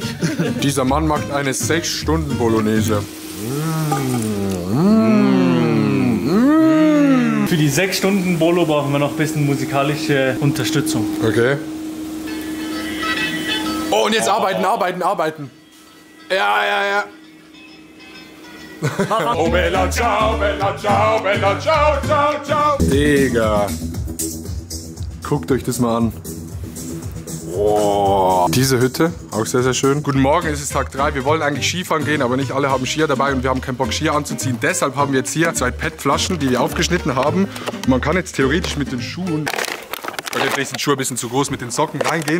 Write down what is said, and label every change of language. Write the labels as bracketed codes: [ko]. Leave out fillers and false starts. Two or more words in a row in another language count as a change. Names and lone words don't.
[de] Dieser Mann macht eine 6-Stunden-Bolognese. Für die 6 Stunden Bolo brauchen wir noch ein bisschen musikalische Unterstützung. Okay. Oh, und jetzt arbeiten. Ja. [it] Oh, Bella, ciao, Bella, ciao, Bella, ciao, ciao, ciao. [de] Digga. Guckt euch das mal an. Oh. Diese Hütte, auch sehr, sehr schön. Guten Morgen, es ist Tag 3. Wir wollen eigentlich Skifahren gehen, aber nicht alle haben Skier dabei und wir haben keinen Bock, Skier anzuziehen. Deshalb haben wir jetzt hier 2 PET-Flaschen, die wir aufgeschnitten haben. Und man kann jetzt theoretisch mit den Schuhen, weil jetzt sind Schuhe ein bisschen zu groß, mit den Socken reingehen.